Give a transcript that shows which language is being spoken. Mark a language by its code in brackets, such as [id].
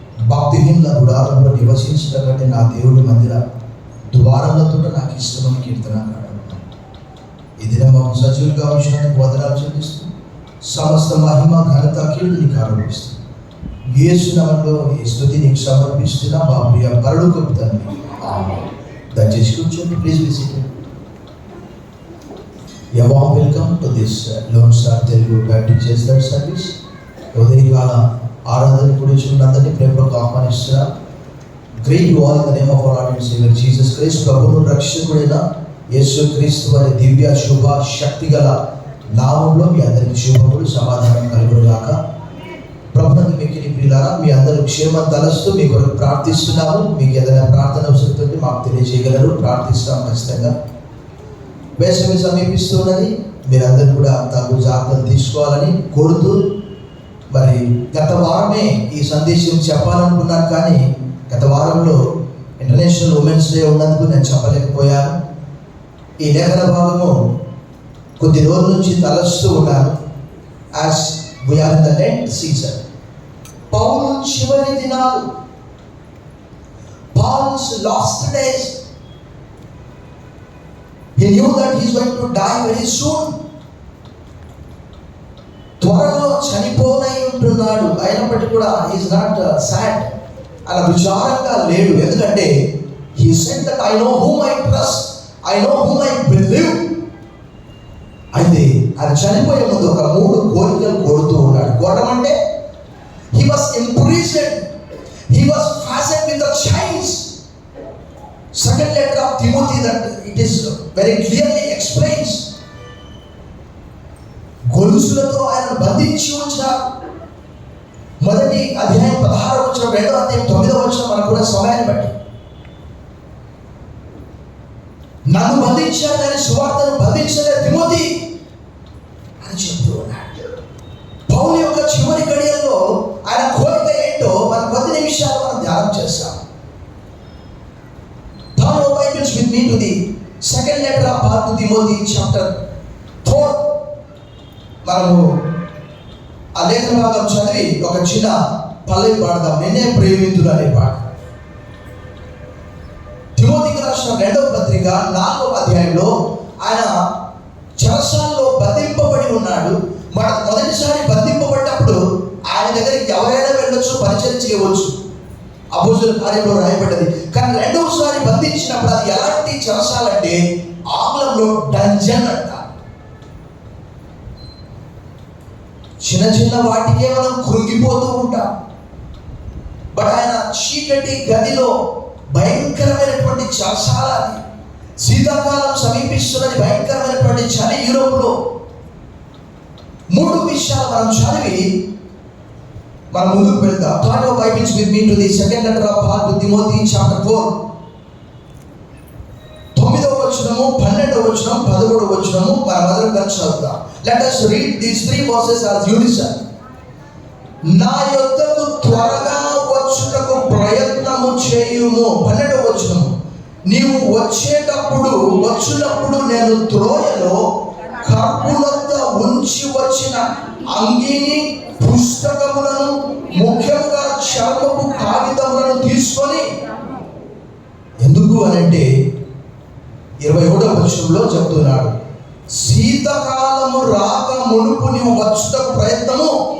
[te] భక్తిహీనుల గుడారంలో నివసించడం కంటే నా దేవుడి మందిర ద్వారాలతో నాకు ఇష్టమని కీర్తన. ఈ దినం మమ్మల్ని సజీవులుగా ఉంచినందుకు వందనాలు చెల్లిస్తూ సమస్త మహిమ ఘనత కీర్తి నీకు ఆరోపిస్తూ యేసు నామములో ఈ స్తుతి నీకు సమర్పిస్తున్నా మా ప్రియ పరలోకపు తండ్రి. దయచేసి కూర్చోండి. [en] Please be seated. A warm welcome to this Lone Star Telugu Baptist Church service. [te] ఉదయకాల ఆరాధన గురించి అందరినీ ప్రేమతో ఆహ్వానిస్తున్నా. [en] Greet you all in the name of our Lord and Saviour Jesus Christ. [te] ప్రభువును రక్షకుడైన యేసుక్రీస్తు వారి దివ్య శుభ శక్తి గల నామంలో మీ అందరికీ శుభములు సమాధానం కలుగును గాక. ప్రభువుని మిక్కిలి ప్రియులారా, మీ అందరూ క్షేమం తలస్తూ మీ కొరకు ప్రార్థిస్తున్నాము. మీకు ఏదైనా ప్రార్థన అవసరం మాకు తెలియజేయగలరు. ప్రార్థిస్తాం ఖచ్చితంగా. వేసవి సమీపిస్తున్నది. మీరందరూ కూడా తగు జాగ్రత్తలు తీసుకోవాలని కోరుతూ, మరి గత వారమే ఈ సందేశం చెప్పాలనుకున్నాను, కానీ గత వారంలో ఇంటర్నేషనల్ ఉమెన్స్ డే ఉన్నందుకు నేను చెప్పలేకపోయాను. ఈ లేఖన భాగము కొద్ది రోజుల నుంచి తలస్తూ ఉన్నాను. [en] As we are in the Lent season. [te] పౌలు చివరి దినాలు, [en] Paul's last days. He knew that he is going to die very soon. [te] త్వరలో చనిపోనై ఉంటున్నాడు. అయినప్పటికీ కూడా [en] he is not sad. [te] అలా విచారంగా లేడు. ఎందుకంటే [en] he said that I know whom I trust, I know whom I believe. [te] అయితే అది చనిపోయే ముందు ఒక 3 కోరికలు కోరుతూ ఉన్నాడు. [en] కోరమంటే he was imprisoned, he was fastened with the chains. Second letter of Timothy, that it is very clearly explains. [te] గొలుసులతో ఆయన బంధించి ఉంచారు. మొదటి అధ్యాయం 16వ వచనం, 2వ అధ్యాయం 9వ వచనం మనకు కూడా సమయాన్ని బట్టి నన్ను బంధించారు కానీ సువార్తను బంధించలేదు తిమోతి అని చెప్తూ ఉన్నాడు. పౌలు యొక్క చివరి గడియల్లో ఆయన కోరిక ఏంటో మన 10 నిమిషాలు మనం ధ్యానం చేస్తాం. [en] Turn your Bibles with me to the second letter of Paul to Timothy, chapter 4. [te] మనము ఆ లేఖన భాగం చదివి ఒక చిన్న పల్లవి పాడదాం. నిన్నే ప్రేమితులు అనే పాట. తిమోతికి రాసిన 2వ పత్రిక 4వ అధ్యాయంలో ఆయన చెరసాలలో బంధింపబడి ఉన్నాడు. మొదటిసారి బంధింపబడ్డప్పుడు ఆయన దగ్గరికి ఎవరైనా వెళ్ళొచ్చు, పరిచయం చేయవచ్చు. అపోస్తలుల కార్యంలో రాయబడ్డది. కానీ 2వసారి బంధించినప్పుడు అది ఎలాంటి చెరసాలంటే ఆంగ్లంలో డంజన్ అంట. చిన్న చిన్న వాటికే మనం కృంగిపోతూ ఉంటాం. బట్ ఆయన చీకటి గదిలో భయంకరమైనటువంటి చెరసాల అది. శీతాకాలం సమీపిస్తున్నది, భయంకరమైనటువంటి చలి యూరోప్లో. 3 విషయాలు మనం చదివి మనం ముందుకు వెళ్దాం. [en] Turn your Bibles with me to the second letter of Paul to Timothy, chapter 4. [te] 9వ వచనము, 12వ వచనం, 11వ వచనము మనం మొదలుగా చదువుదాం. [en] Let us read these 3 verses as unison. [te] నా యొద్దకు త్వరగా వచ్చుటకు ప్రయత్నము చేయుము. 12వ వచనము, నీవు వచ్చినప్పుడు నేను త్రోయలో కర్పులతో ఉంచి వచ్చిన అంగీని, పుస్తకములను, ముఖ్యంగా చర్మపు కాగితములను తీసుకొని, ఎందుకు అనంటే 21వ వచనంలో చెప్తున్నాడు, శీతకాలము రాక మునుపు నీవు వచ్చుటకు ప్రయత్నము.